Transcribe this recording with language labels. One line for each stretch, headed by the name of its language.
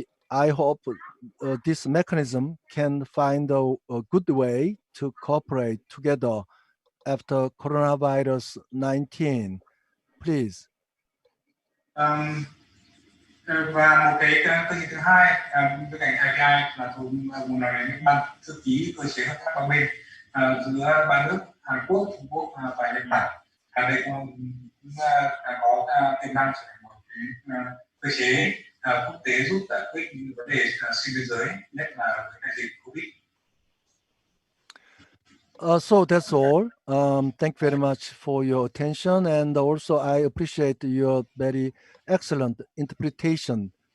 English: I hope this mechanism can find a good way to cooperate together after coronavirus 19. Please.
Vietnamese: Và một cái cơ chế thứ hai bên cạnh IVI là tôi muốn nói đến ban thư ký cơ chế hợp tác ba bên giữa ba nước Hàn Quốc, Trung Quốc và Nhật Bản. Đây cũng có tiềm năng trở thành một cái cơ chế quốc tế giúp giải quyết những vấn đề xuyên biên giới, nhất là với đại dịch Covid.
English: So that's all. Thank you very much for your attention, and also I appreciate your very excellent interpretation.